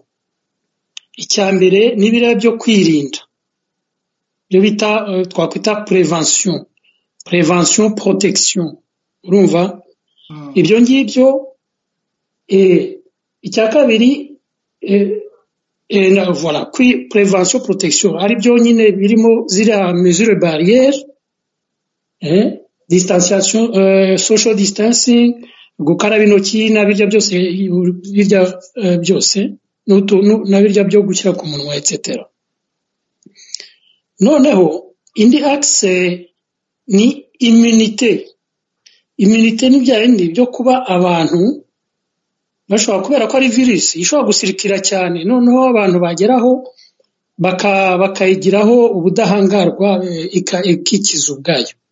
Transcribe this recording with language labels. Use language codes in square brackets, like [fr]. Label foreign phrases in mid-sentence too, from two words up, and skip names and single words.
[rw] Icya mbere ni biriya byo kwirinda, byo bita twakwita [fr] prevention protection, [rw] urumva ibyo ngibyo. Icya kabiri voilà, [fr] prevention protection [rw] ari byo nyine birimo ziriya [fr] mesure barrière, distanciation, [en] social distancing, [rw] gukaraba intoki na birya byose na birya byo gushyira ku munwa etc. Noneho indi axe ni immunité ni bya bindi byo kuba abantu bashobora, kubera ko ari virus ishobora gusirikira cyane, noneho abantu bageraho bakayigiraho ubudahangarwa ikikiza ubwayo.